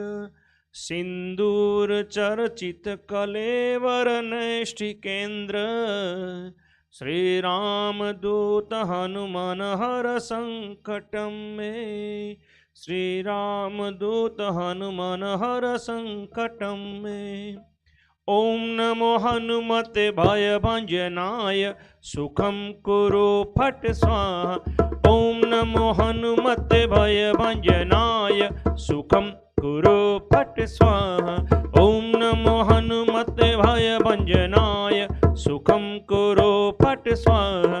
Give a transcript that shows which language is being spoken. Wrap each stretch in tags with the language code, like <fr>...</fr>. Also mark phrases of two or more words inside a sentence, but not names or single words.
<sa>सिंदूर चर्चित कलेवर नैष्ठिकेन्द्र।</sa> <hi>श्री राम दूत हनुमान हर संकटम में। श्री राम दूत हनुमान हर संकटम में।</hi> <sa>ॐ नमो हनुमते भय भंजनाय सुखम कुरु फट स्वाहा. ॐ नमो हनुमते भय भंजनाय सुखम कुरु फट स्वाहा. ॐ नमो हनुमते भय भंजनाय सुखम कुरु फट स्वाहा.</sa>